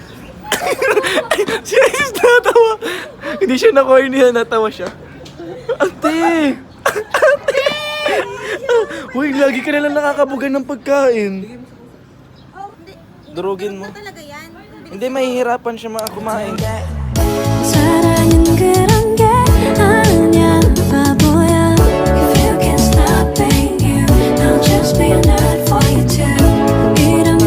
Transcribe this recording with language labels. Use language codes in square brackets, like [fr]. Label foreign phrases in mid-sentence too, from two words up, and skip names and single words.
[tl] Si Isis natawa. Hindi siya na-corny, natawa siya. Ate! Uy, lagi ka nalang nakakabugan ng pagkain. Durugin mo. Talaga yan. Hindi, mahihirapan siya kumain. [ko] 사랑은 그런 게 아니야 바보야 [en] If you can't stop being you I'll just be a nerd for you too